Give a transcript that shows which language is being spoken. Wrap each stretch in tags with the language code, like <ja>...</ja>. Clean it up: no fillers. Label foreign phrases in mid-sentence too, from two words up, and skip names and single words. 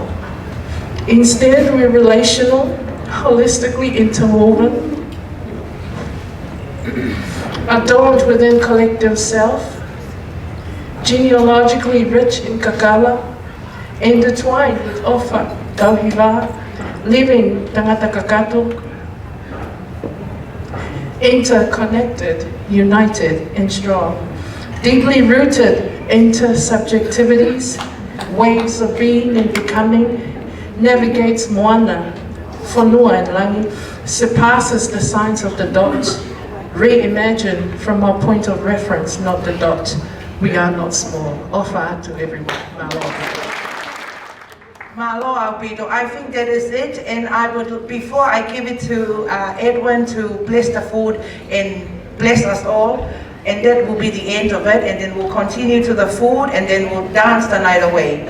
<en>Instead, we're relational, holistically interwoven, adorned within collective self, genealogically rich in kakala, intertwined with ofa, tauhiva, living</en> <to>tangata kakato,</to> <en>interconnected, united and strong, deeply rooted into subjectivities, ways of being and becoming, navigates moana, whanua and langi, surpasses the signs of the dot, reimagine from our point of reference, not the dot. We are not small. Ofa to everyone.</en> <to>Malo Alpito,</to> <en>I think that is it, and I would, before I give it to Edwin to bless the food and bless us all, and that will be the end of it, and then we'll continue to the food, and then we'll dance the night away.</en>